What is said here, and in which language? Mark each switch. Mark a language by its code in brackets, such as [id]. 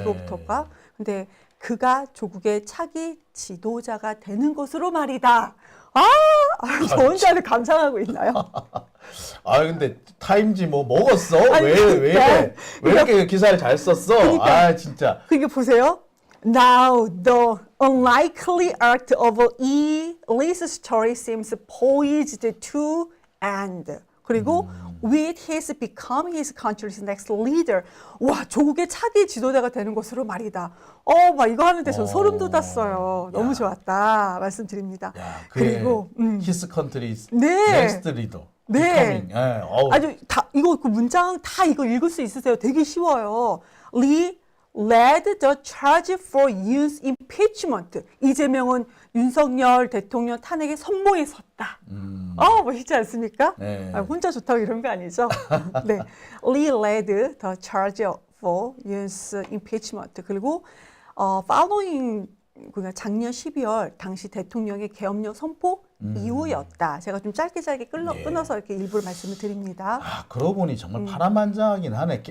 [ko] 이거부터가. 근데 그가 조국의 차기 지도자가 되는 것으로 말이다. 저 혼자는 감상하고 있나요? 아 근데 타임지 뭐 먹었어? 아니, 왜 이렇게 기사를 잘 썼어? 그러니까. 진짜. 그게 보세요. [en] Now the unlikely arc of Lee's story seems poised to end. [ko] 그리고 [en] with his becoming his country's next leader. [ko] 와, 조국의 차기 지도자가 되는 것으로 말이다. 막 이거 하는데 전 소름 돋았어요. 너무 야. 좋았다. 말씀드립니다. 야, 그리고 [en] his country's [ko] 네. [en] next leader. [ko] 네. [en] becoming. 어우. [ko] 아주 다 이거 그 문장 다 이거 읽을 수 있으세요? 되게 쉬워요. [en] Lee led the charge for Yoon's impeachment. [ko] 이재명은 윤석열 대통령 탄핵의 선봉에 섰다. 멋있지 않습니까? 네. 혼자 좋다고 이런 거 아니죠? 네. [en] Lee led the charge for Yoon's impeachment. [ko] 그리고 [en] following [ko] 그러니까 작년 12월 당시 대통령의 계엄령 선포 이후였다. 제가 좀 짧게 끊어서 이렇게 일부러 말씀을 드립니다. 그러고 보니 정말 파란만장하긴 하네.